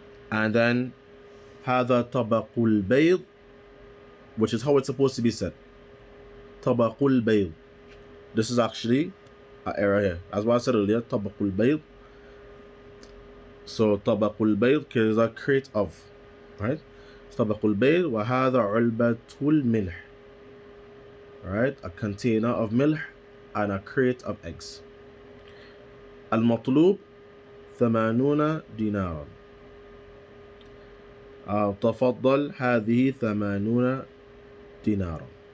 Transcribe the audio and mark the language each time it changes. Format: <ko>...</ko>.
<en>And then</en> <ar>هذا طبق البيض,</ar> <en>which is how it's supposed to be said.</en> <ar>طبق البيض.</ar> <en>This is actually an error here. As what I said earlier, طبق البيض. So طبق البيض is a crate of, right?</en> <ar>طبق البيض وهذا علبة الملح, right?</ar> <en>A container of milk and a crate of eggs.</en> <ar>المطلوب 80 دينارا. تفضل هذه 80 دينارا.</ar>